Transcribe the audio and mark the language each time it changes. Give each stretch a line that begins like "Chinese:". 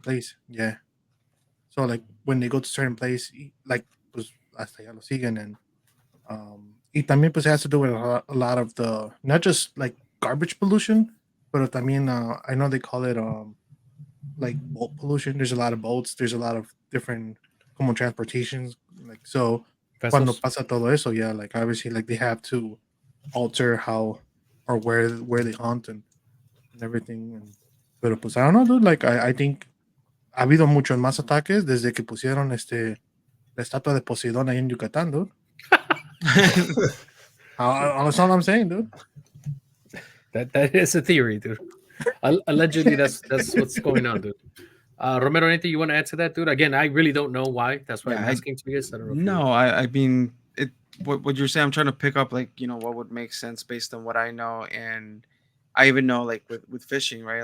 English: place. Yeah. So like when they go to a certain place, like
Spanish: pues hasta ya lo siguen,
English: and
Spanish: y también pues
English: it has to do with a lot of the not just like garbage pollution, but
Spanish: también
English: I know they call it like boat pollution. There's a lot of boats. There's a lot of different como transportations. Like so,
Spanish: cuando
English: Vessels?
Spanish: pasa todo eso,
English: yeah, like obviously like they have to alter how or where they hunt and everything.
Spanish: Pero pues
English: I don't know, dude. Like I think
Spanish: ha habido muchos más ataques desde que pusieron la estatua de Poseidón ahí en Yucatán, dude.
English: That's all I'm saying, dude. That is a theory, dude. Allegedly, that's what's going on, dude. Romero, anything you want to add to that, dude? Again, I really don't know why. That's why Yeah, I'm asking to you guys. I don't know. If No, I mean it. What you're saying, I'm trying to pick up like what would make sense based on what I know, and I even know like with fishing, right?